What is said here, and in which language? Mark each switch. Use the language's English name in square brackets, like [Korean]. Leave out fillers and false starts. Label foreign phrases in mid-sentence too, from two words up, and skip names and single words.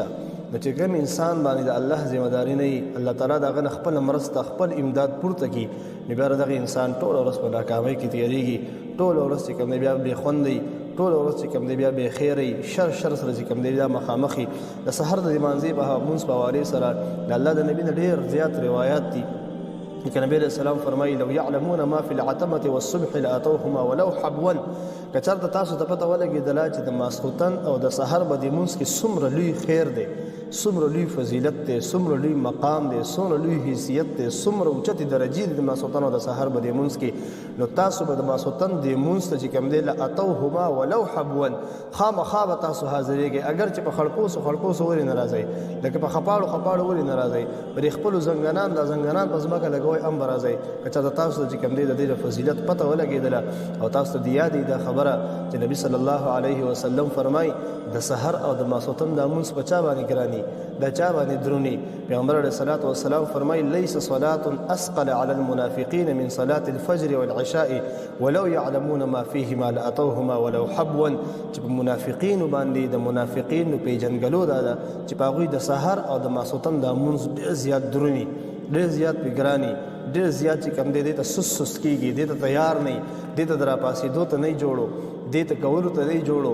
[Pashto] نو چې کوم انسان باندې د الله ذمهداري نه وي، الله تعالی د هغه نه خپله مرسته خپل امداد پورته کړي، نو بیا دغه انسان ټوله ورځ په ناکامۍ کې تېرېږي، ټوله ورځ چې کوم دی بیا بې خوند دی، ټوله ورځ چې کوم دی بیا بې خیره وي، شر سره چې کوم دی بیا مخامخ وي. د سحر د لمانځې په منځ په حوالې سره د الله د نبي نه ډېر زیات روایات دي. لکه نبی [Arabic] علیه السلام [Pashto] فرمایي: [Arabic] لو یعلمون ما فی العتمة والصبح لاتوهما ولو حبوا. [Pashto] که چېرته تاسو ته پته ولګېدله چې د ماسخوتن او د سحر به د منځ کې څومره لوی خیر دی، څومره لوی فضیلت دی، څومره لوی مقام دی، څومره لوی حیثیت دی، څومره اوچتې درجې دي د ماسخوتن او د سحر به د منځ کې، نو تاسو به د ماسخوتن د منځ ته چې کوم دی [Arabic] لاتوهما ولو حبوا [Pashto] خامخا به تاسو حاضرېږئ، اگر چې په خړپوسو ولې نه راځئ، لکه په خپاړو ولې نه راځئ، پرې خپلو زنګنان دا زنګنان په ځمکه لګوئ هم به راځئ. که چېرته تاسو ته چې کوم دی د دې د فضیلت پته ولګېدله او تاسو ته د یادې دا خبره چې نبي [Arabic] صلی الله علیه وسلم [Pashto] فرمایي د سحر او د ماسخوتن دا منځ په چا باندې ګراني، دا چا باندې دروني. پیغمبر علیه الصلاة والسلام فرمایي: [Arabic] لیس صلاة اثقل علی المنافقین من صلاة الفجر والعشاء ولو یعلمون ما فیهما لاتوهما ولو حبوا. [Pashto] چې په منافقینو باندې د منافقینو پیژنګلو دا ده چې په هغوی د سحر او د ماسخوتن دا منځ ډېر زیات دروني، ډېر زیات پې ګراني، ډېر زیات چې کوم دی دې ته سست کېږي، دې ته تیار نه وي، دې ته د راپاسېدو ته نه جوړو، دې ته کولو ته نه جوړو.